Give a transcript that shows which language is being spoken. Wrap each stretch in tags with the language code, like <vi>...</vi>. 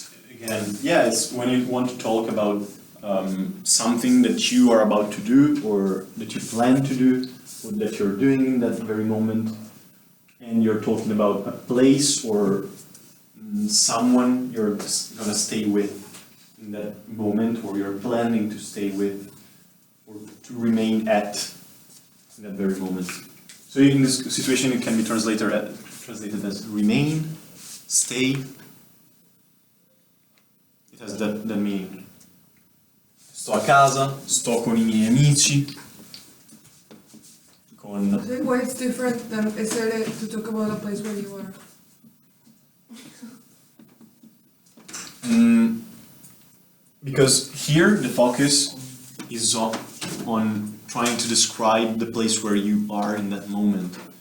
<en>Again, yeah, it's when you want to talk about something that you are about to do, or that you plan to do, or that you're doing in that very moment, and you're talking about a place or someone you're gonna stay with in that moment, or you're planning to stay with, or to remain at in that very moment. So in this situation, it can be translated as remain, stay. It has that meaning.</en> <it>Sto a casa, sto con I miei amici.</it> <en>I think why it's different than essere to talk about a place where you are. Because here the focus is on trying to describe the place where you are in that moment.</en>